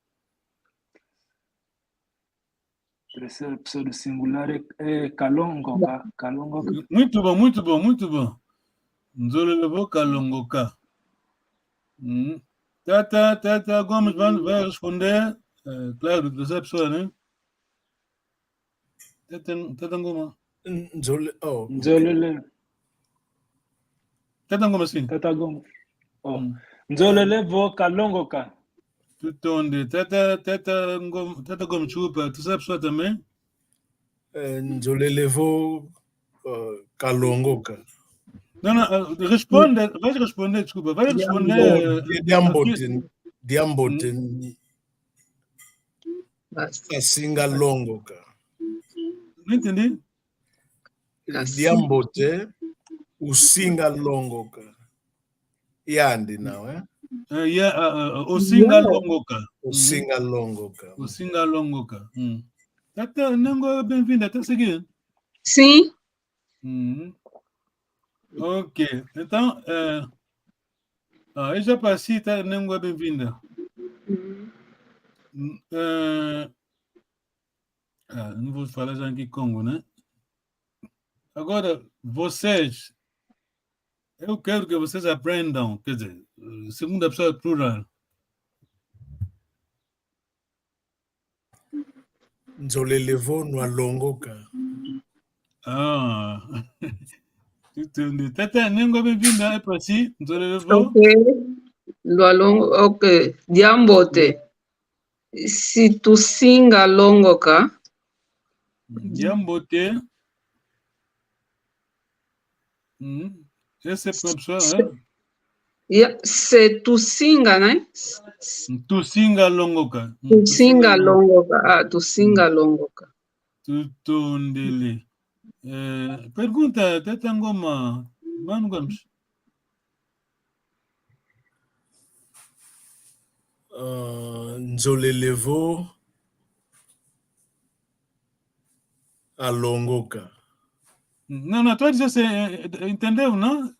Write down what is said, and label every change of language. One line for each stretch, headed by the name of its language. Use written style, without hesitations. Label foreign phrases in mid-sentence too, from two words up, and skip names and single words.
Portuguese: Terceira pessoa do singular é Kalongoka. Muito bom.
Kongo: Nzolo levou Kalongoka.
Portuguese: Tata Gomes vai responder. Claro, terceira pessoa, né? Tata Ngoma.
Kongo: Nzolele.
Portuguese: Tata Ngoma, sim.
Kongo: Tata Ngoma. Nzolele vo Kalongoka.
Portuguese: Tudo onde? Tata Ngoma, chupa. Terceira pessoa também?
Kongo: Nzolele vo Kalongoka.
Portuguese: Não, responde, vai responder, desculpa, vai responder.
Kongo: Dyambo Kasinga longo, cara.
Portuguese: Não entendi.
Kongo: Dyambo usinga longo, cara. Yandi now, Usinga longoka. Usinga longoka. Usinga longoka. Tata, Nengo,
Portuguese: bem-vinda, tá seguindo? Sim. Ok, então, eu já passei, tá? Nengo, bem-vinda. Não vou falar já em Kikongo, né? Agora, vocês, eu quero que vocês aprendam, quer dizer, segunda pessoa plural.
Kongo: Nzolelevo no alongoka.
Portuguese: Entendi. Tata, Nengo, bem-vinda, é para si, Nzolelevo.
Kongo: Ok. Ok. Dyambote. Se tu singa longoka. Dyambote.
Portuguese: Essa é para a pessoa,
Kongo: Se tu singa, né? Tu singa longoka. Tu singa longoka. Tu singa longoka. Tutundele. Pergunta, Tata Ngoma. Mano Gomes. Nzolelevo alongoka.
Portuguese: Não, tu vai dizer assim, entendeu, não?